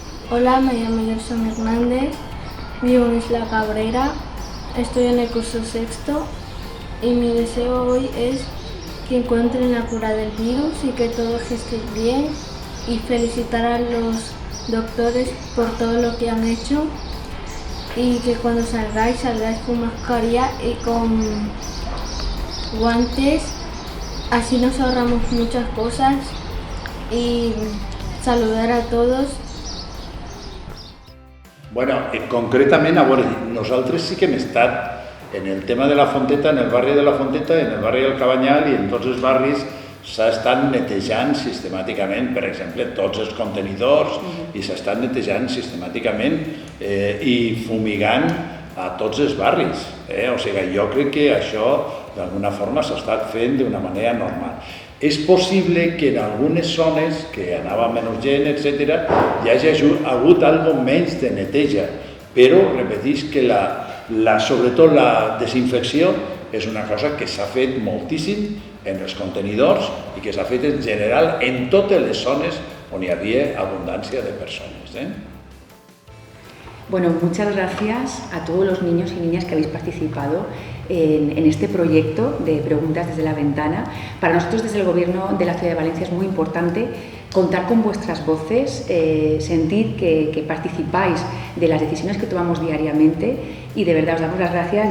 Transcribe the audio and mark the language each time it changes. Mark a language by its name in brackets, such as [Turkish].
[Spanish] Hola, me llamo Gerson Hernández, vivo en Isla Cabrera, estoy en el curso 6º y mi deseo hoy es que encuentren la cura del virus y que todos estén bien, y felicitar a los doctores por todo lo que han hecho, y que cuando salgáis con mascarilla y con guantes, así nos ahorramos muchas cosas, y saludar a todos. [Catalan] Bueno, concretament, a veure, nosaltres sí que hem estat en el tema de la Fonteta, en el barri de la Fonteta, en el barri del Cabanyal i en tots els barris s'ha estat netejant sistemàticament, per exemple, tots els contenidors, i s'ha estat netejant sistemàticament i fumigant a tots els barris. O sigui, jo crec que això d'alguna forma s'ha estat fent d'una manera normal. És possible que en algunes zones que anava menys gent, etc., hi hagi hagut algo menys de neteja, però repetís que sobretot la desinfecció és una cosa que s'ha fet moltíssim en els contenidors i que s'ha fet en general en totes les zones on hi havia abundància de persones. [Spanish] Bueno, muchas gracias a todos los niños y niñas que habéis participado en este proyecto de Preguntas desde la Ventana. Para nosotros desde el Gobierno de la Ciudad de Valencia es muy importante contar con vuestras voces, sentir que participáis de las decisiones que tomamos diariamente, y de verdad os damos las gracias.